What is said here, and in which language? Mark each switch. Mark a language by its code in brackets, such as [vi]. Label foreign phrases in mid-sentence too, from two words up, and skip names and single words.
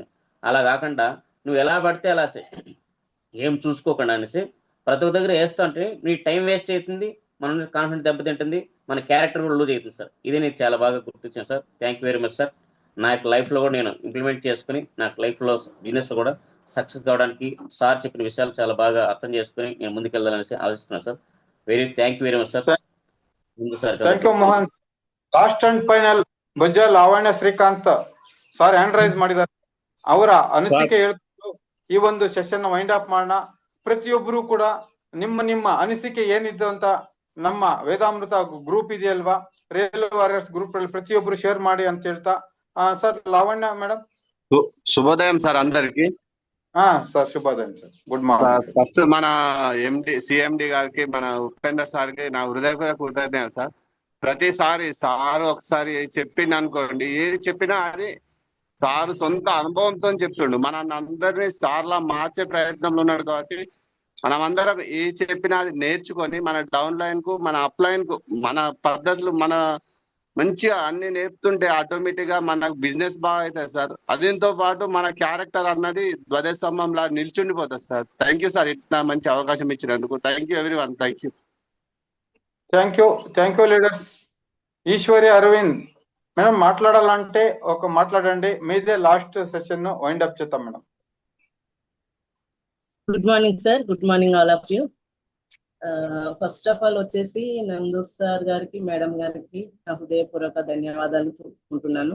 [te] అలా కాకుండా నువ్వు ఎలా పడితే అలా ఏం చూసుకోకుండా అనేసి ప్రతి ఒక్క దగ్గర వేస్తా అంటే నీ [en] time waste [te] అవుతుంది, మన కాన్ఫిడెన్స్ దెబ్బతింటుంది, మన క్యారెక్టర్ కూడా లూజ్ అవుతుంది సార్. ఇది నేను చాలా బాగా గుర్తించాను సార్. [en] Thank you very much sir. [te] నా యొక్క లైఫ్లో కూడా నేను ఇంప్లిమెంట్ చేసుకుని నాకు లైఫ్లో బిజినెస్లో కూడా సక్సెస్ కావడానికి సార్ చెప్పిన విషయాలు చాలా బాగా అర్థం చేసుకుని నేను ముందుకెళ్ళాలనేసి ఆలోచిస్తున్నాను సార్. [en] Thank you very much sir. [te] ముందు సార్ [en] Thank you Mohan. last and final [kn] ಬೊಜ್ಜ ಲಾವಣ್ಯ ಶ್ರೀಕಾಂತ್ ಸಾರ್ [en] hand raise [kn] ಮಾಡಿದ್ದಾರೆ. ಅವರ ಅನಿಸಿಕೆ ಹೇಳ್ಕೊಂಡು ಈ ಒಂದು ಸೆಷನ್ [en] wind up [kn] ಮಾಡೋಣ. ಪ್ರತಿಯೊಬ್ಬರು ಕೂಡ ನಿಮ್ಮ ಅನಿಸಿಕೆ ಏನಿದ್ದು ಅಂತ ನಮ್ಮ ವೇದಾಮೃತ ಗ್ರೂಪ್ ಇದೆಯಲ್ವಾ, ರಿಯಲ್ ವಾರಿಯರ್ಸ್ ಗ್ರೂಪ್ ಅಲ್ಲಿ ಪ್ರತಿಯೊಬ್ಬರು ಶೇರ್ ಮಾಡಿ ಅಂತ ಹೇಳ್ತಾ ಸರ್ ಲಾವಣ್ಯ ಮೇಡಮ್. [te] శుభోదయం సార్ అందరికి. సార్ శుభోదయం సార్. గుడ్ సార్ మార్నింగ్. ఫస్ట్ మన సిఎండి గారికి, మన ఉపేందర్ సార్ కి నా హృదయపూర్వక కృతజ్ఞతలు సార్. ప్రతిసారి సార్ ఒకసారి చెప్పిండు అనుకోండి, ఏది చెప్పినా అది సారు సొంత అనుభవంతో చెప్తుండు. మన అందరినీ సార్లా మార్చే ప్రయత్నంలో ఉన్నాడు. కాబట్టి మనం అందరం ఏ చెప్పినా అది నేర్చుకొని మన [en] down line [te] కు, మన [en] up line [te] కు, మన పద్ధతులు మన మంచిగా అన్ని నేర్పుతుంటే ఆటోమేటిక్ గా మనకు బిజినెస్ బాగా అవుతుంది సార్. దీంతో పాటు మన క్యారెక్టర్ అన్నది ధ్వజస్తంభంలా నిల్చుండిపోతుంది సార్. [en] Thank you sir, [te] ఇట్లా మంచి అవకాశం ఇచ్చినందుకు. [en] Thank you everyone. Thank you. Thank you leaders. [te] ఈశ్వరి అరవింద్ మేడం మాట్లాడాలంటే మాట్లాడండి. మీదే [en] last session wind up [te] చేద్దాం మేడం. [en] Good morning sir. Good morning all of you. first of all [te] వచ్చేసి నందు సార్ గారికి, మేడం గారికి నా హృదయపూర్వక ధన్యవాదాలు చెప్పుకుంటున్నాను.